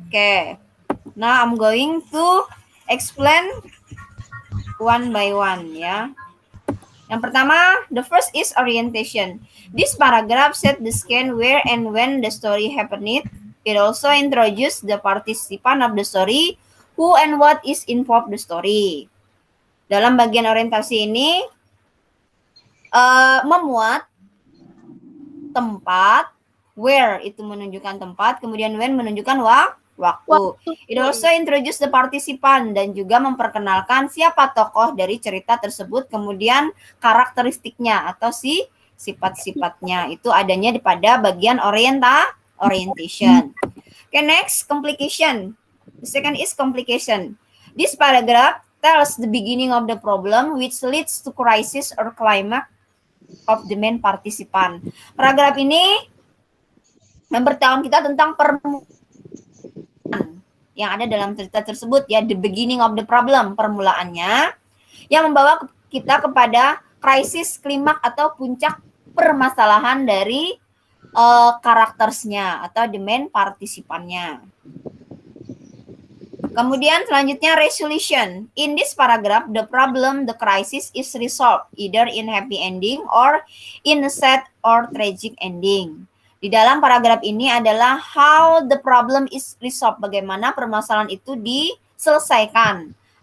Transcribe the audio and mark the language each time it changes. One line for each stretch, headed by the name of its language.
English: Okay, now I'm going to explain one by one ya.
Indonesian: Yang pertama,
English: the first is orientation. This paragraph set the scene where and when the story happened. It also introduces the participant of the story, who and what is involved the story.
Indonesian: Dalam bagian orientasi ini memuat tempat, where itu menunjukkan tempat, kemudian when menunjukkan waktu.
English: It also introduces the participant
Indonesian: dan juga memperkenalkan siapa tokoh dari cerita tersebut, kemudian karakteristiknya atau sifat-sifatnya itu adanya pada bagian orientation.
English: Okay, next, complication. The second is complication. This paragraph tells the beginning of the problem which leads to crisis or climax of the main participant.
Indonesian: Paragraf ini memberitahukan kita tentang permulaan yang ada dalam cerita tersebut ya,
English: the beginning of the problem,
Indonesian: permulaannya yang membawa kita kepada krisis, klimaks atau puncak permasalahan dari karaktersnya atau the main partisipannya. Kemudian selanjutnya resolution.
English: In this paragraph, the problem, the crisis is resolved either in happy ending or in a sad or tragic ending.
Indonesian: Di dalam paragraf ini adalah
English: how the problem is resolved,
Indonesian: bagaimana permasalahan itu diselesaikan.